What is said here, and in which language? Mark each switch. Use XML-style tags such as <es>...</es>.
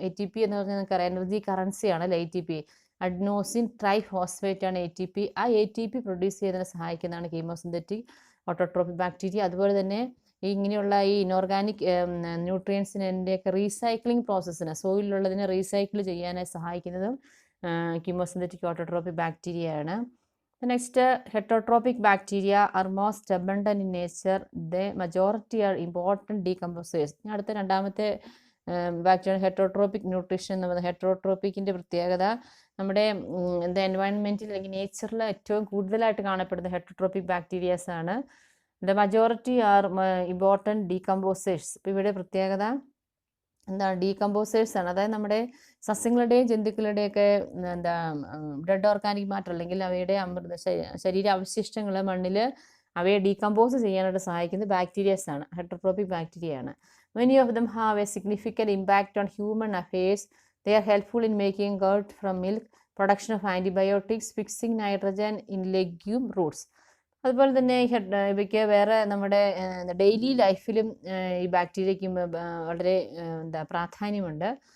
<ml>ATP എന്ന് പറഞ്ഞാൽ നമുക്കറിയാം എനർജി കറൻസിയാണ് അല്ലേ ATP. അഡ്നോസിൻ ട്രൈഫോസ്ഫേറ്റ് ആണ് ATP. ആ ATP പ്രൊഡ്യൂസ് ചെയ്യുന്നതിന് സഹായിക്കുന്നതാണ് കീമോസിന്തറ്റിക് ഓട്ടോട്രോപിക് ബാക്ടീരിയ. അതുപോലെ തന്നെ ഇങ്ങനെയുള്ള ഈ ഇനോർഗാനിക് ന്യൂട്രിയൻസിൻ്റെയൊക്കെ റീസൈക്ലിംഗ് പ്രോസസ്സിന്, സോയിലുള്ളതിനെ റീസൈക്കിൾ ചെയ്യാനായി സഹായിക്കുന്നതും കീമോസിന്തറ്റിക് ഓട്ടോട്രോപിക് ബാക്ടീരിയ ആണ്.</ml> <en>Next, heterotropic bacteria are most abundant in nature. The majority are important decomposers.</en> <ml>അടുത്ത രണ്ടാമത്തെ ബാക്ടീരിയ ഹെറ്ററോട്രോപിക് ന്യൂട്രീഷൻ എന്ന് പറയുന്നത്. ഹെറ്ററോട്രോപ്പിക്കിൻ്റെ പ്രത്യേകത നമ്മുടെ എൻവയൺമെൻറ്റിൽ അല്ലെങ്കിൽ നേച്ചറിൽ ഏറ്റവും കൂടുതലായിട്ട് കാണപ്പെടുന്ന ഹെറ്ററോട്രോപിക് ബാക്ടീരിയാസ് ആണ്.</ml> <en>The majority are important decomposers.</en> <ml>ഇപ്പോൾ ഇവിടെ പ്രത്യേകത എന്താണ്? ഡീകമ്പോസേഴ്സ് ആണ്. അതായത് നമ്മുടെ സസ്യങ്ങളുടെയും ജന്തുക്കളുടെയൊക്കെ ഡെഡ് ഓർഗാനിക് മാറ്റർ അല്ലെങ്കിൽ അവയുടെ ശരീര അവശിഷ്ടങ്ങൾ മണ്ണിൽ അവയെ ഡീകമ്പോസ് ചെയ്യാനായിട്ട് സഹായിക്കുന്നത് ബാക്ടീരിയസ് ആണ്, ഹെറ്ററോട്രോപിക് ബാക്ടീരിയ ആണ്.</ml> <en>Many of them have a significant impact on human affairs. They are helpful in making curd from milk, production of antibiotics, fixing nitrogen in legume roots.</en> <ml>അതുപോലെ തന്നെ ഇവയ്ക്ക് വേറെ നമ്മുടെ ഡെയിലി ലൈഫിലും ഈ ബാക്ടീരിയയ്ക്ക് വളരെ പ്രാധാന്യമുണ്ട്.</ml>